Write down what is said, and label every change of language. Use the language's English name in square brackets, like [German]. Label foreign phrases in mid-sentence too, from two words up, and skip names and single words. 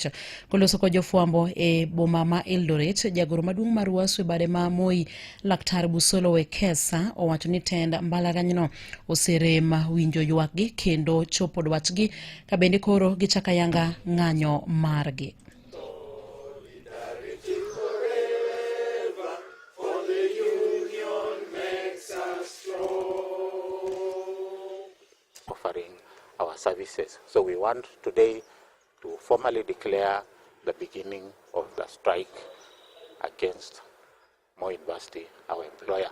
[Luo (Kenya and Tanzania)] Koloso kod jofwambo e boma ma Eldoret, jagoro maduong' mar wasu e bade ma Moi Laktar Busolo Wekesa owacho ni tend mbalarianyno oserem winjo ywakgi kendo chopo dwachgi ka bende koro gichako ayanga ng'anyo margi. [English] Offering our services. So we want today to formally declare the beginning of the strike against Moi University, our employer.